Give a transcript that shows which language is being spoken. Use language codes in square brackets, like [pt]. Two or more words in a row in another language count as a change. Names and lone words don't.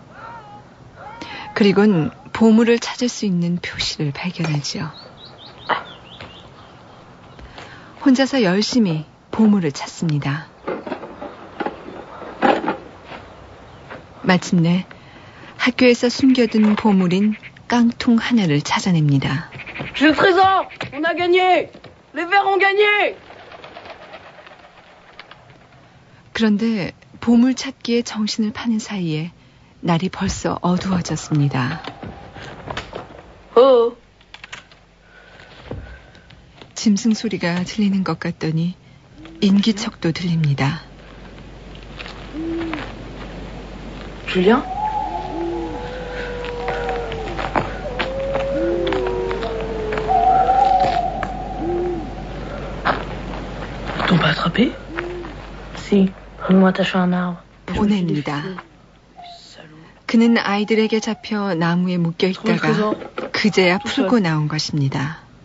[ko] 그리곤 보물을 찾을 수 있는 표시를 발견하지요. 혼자서 열심히 보물을 찾습니다. 마침내 학교에서 숨겨둔 보물인 깡통 하나를 찾아냅니다. [fr] J'ai le trésor! On a gagné! Les verts ont gagné! [ko] 그런데 보물 찾기에 정신을 파는 사이에 날이 벌써 어두워졌습니다. 짐승 소리가 들리는 것 같더니 인기척도 들립니다. [fr] Julien? T'ont pas attrapé? Si, ils m'ont attaché à un arbre. [ko] 보냅니다. 그는 아이들에게 잡혀 나무에 묶여 있다가 그제야 풀고 나온 것입니다.